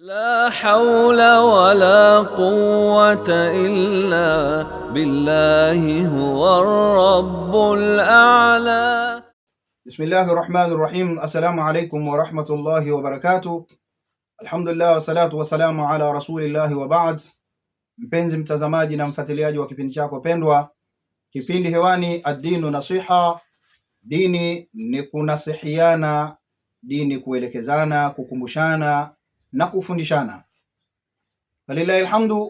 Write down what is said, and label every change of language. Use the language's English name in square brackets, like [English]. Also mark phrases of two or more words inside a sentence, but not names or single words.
[Arabic] لا حول ولا قوة إلا بالله هو الرب الأعلى. بسم الله الرحمن الرحيم. السلام عليكم ورحمة الله وبركاته. الحمد لله والصلاة والسلام على رسول الله وبعد. [Swahili] Mpenzi mtazamaji na mfuatiliaji wa kipindi chako pendwa, kipindi hewani [Arabic] الدين نصيحة. [Swahili] Dini ni kunasihiana, dini kuelekezana, kukumbushana na kufundishana. [Arabic] ولله الحمد.